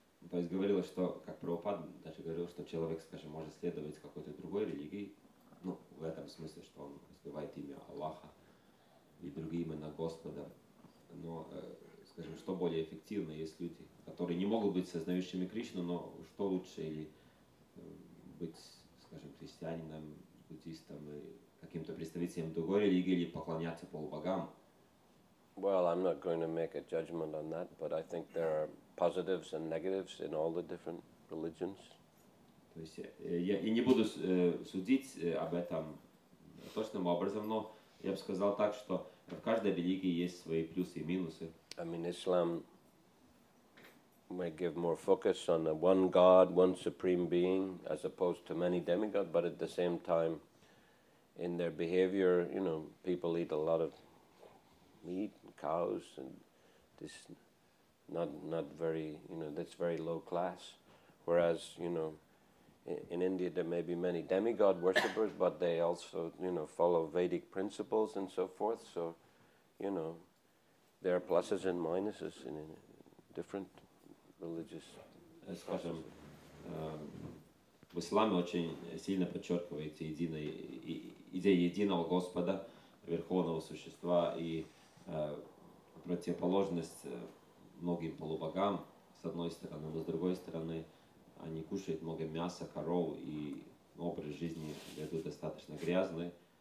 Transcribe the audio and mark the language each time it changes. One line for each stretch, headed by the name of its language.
Russian: То есть говорилось, что, как Прабхупад даже говорил, что человек, скажем, может следовать какой-то другой религии, ну, в этом смысле, что он воспевает имя Аллаха и другие имена Господа, но, скажем, что более эффективно, есть люди, которые не могут быть сознающими Кришну, но что лучше, или быть, скажем, христианином, буддистом, и каким-то представителем другой религии, или поклоняться полубогам.
English: Well, I'm not going to make a judgment on that, but I think there are positives and negatives in all the different religions.
Russian: То есть я и не буду судить об этом точным образом, но я бы сказал так, что в каждой религии есть свои плюсы и минусы.
English: I mean, Islam may give more focus on the one God, one supreme being, as opposed to many demigods, but at the same time, in their behavior, you know, people eat a lot of meat and cows, and this not very, you know, that's very low class. Whereas, you know, in India there may be many demigod worshippers, but they also, you know, follow Vedic principles and so forth. So, you know, there are pluses and minuses in different religious.
Russian: Скажем, в исламе очень сильно подчеркивается идея единого Господа, верховного существа и противоположность многим полубогам, с одной стороны, но с другой стороны, они кушают много мяса, коров, и образ жизни ведут достаточно грязный.